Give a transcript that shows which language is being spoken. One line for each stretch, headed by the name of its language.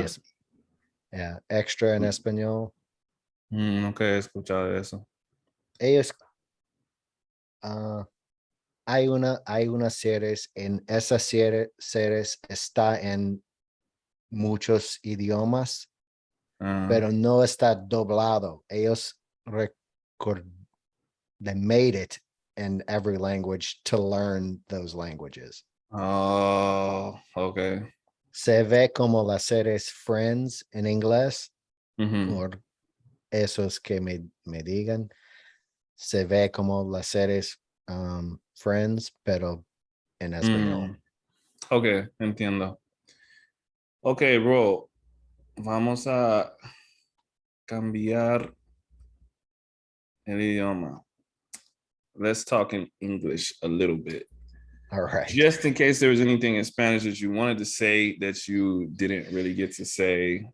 Spanish: es extra en español. Nunca he escuchado de eso. Ellos, ah, hay una series, en esa series está en muchos idiomas, Ah, pero no está doblado.
English: Ellos record, they made it in every language to learn those languages. oh, okay.
Spanish: Se ve como las series Friends en inglés, Ujú. por esos que me digan. Se ve como las series Friends, pero en español. Mm, ok, entiendo. Ok, bro, vamos a cambiar el idioma.
English: Let's talk in English a little bit. All right. Just in case there was anything in Spanish that you wanted to say that you didn't really get to say.